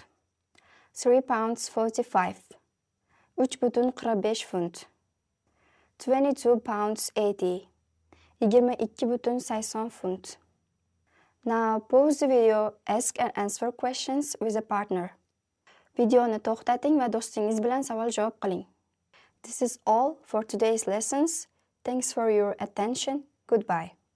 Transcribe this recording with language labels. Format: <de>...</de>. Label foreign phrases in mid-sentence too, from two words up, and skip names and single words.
<en>3 pounds 45, 3,45 funt. 22 pounds 80, 22,80 funt. Now pause the video, ask and answer questions with a partner.</en> <uz>Videoni to'xtating va do'stingiz bilan savol-javob qiling.</uz> <en>This is all for today's lessons. Thanks for your attention. Goodbye.</en>